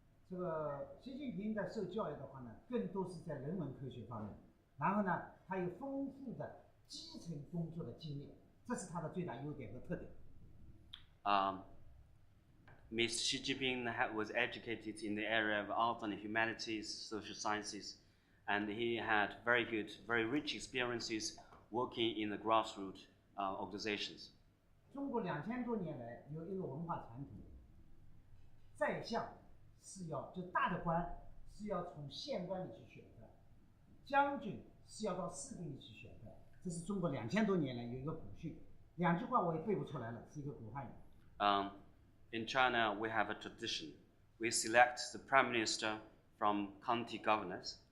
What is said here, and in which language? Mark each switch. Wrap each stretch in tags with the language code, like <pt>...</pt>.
<zh>这个习近平的受教育的话呢，更多是在人文科学方面，然后呢，他有丰富的基层工作的经验，这是他的最大优点和特点。</zh> <en>Mr. Xi Jinping was educated in the area of art and humanities, social sciences, and he had very good, very rich experiences working in the grassroots organizations.</en> <zh>中国2000多年来有一个文化传统，宰相是要就大的官是要从县官里去选的，将军是要到士兵里去选的，这是中国2000多年来有一个古训。 2句话我也背不出来了，是一个古汉语。</zh> <en>In China, we have a tradition. We select the prime minister from county governors.</en>